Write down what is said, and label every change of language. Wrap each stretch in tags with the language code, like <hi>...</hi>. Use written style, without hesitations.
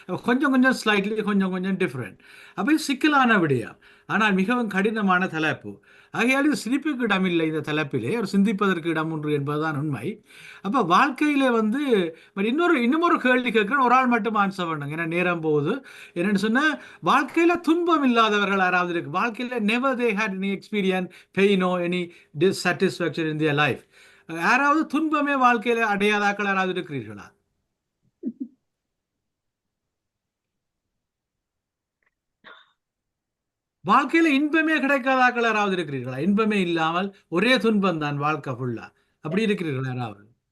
<ta>கொஞ்சம் கொஞ்சம் ஸ்லைட்லி கொஞ்சம் கொஞ்சம் டிஃப்ரெண்ட். அப்போ சிக்கலான விடயம், ஆனால் மிகவும் கடினமான தலைப்பு. ஆகையால் இது சிரிப்புக்கு இடம் இல்லை, இந்த தலைப்பிலே ஒரு சிந்திப்பதற்கு இடம் ஒன்று என்பதுதான் உண்மை. அப்போ வாழ்க்கையில வந்து இன்னொரு கேள்வி கேட்கிறேன், ஒரு ஆள் மட்டும் ஆன்சர் பண்ணுங்க, ஏன்னா நேரம் போகுது. என்னன்னு சொன்னா, வாழ்க்கையில துன்பம் இல்லாதவர்கள் யாராவது இருக்கு? வாழ்க்கையில</ta> <en>never they had any experience pain or any dissatisfaction in their life.</en> <ta>யாராவது துன்பமே வாழ்க்கையில அடையாதாக்கள் யாராவது இருக்கிறீர்களா? வாழ்க்கையில இன்பமே கிடைக்காதாக்கள் யாராவது இருக்கிறீர்களா? இன்பமே இல்லாமல் ஒரே துன்பம் தான் வாழ்க்கை ஃபுல்லா, அப்படி இருக்கிறீர்களா யாராவது?</ta>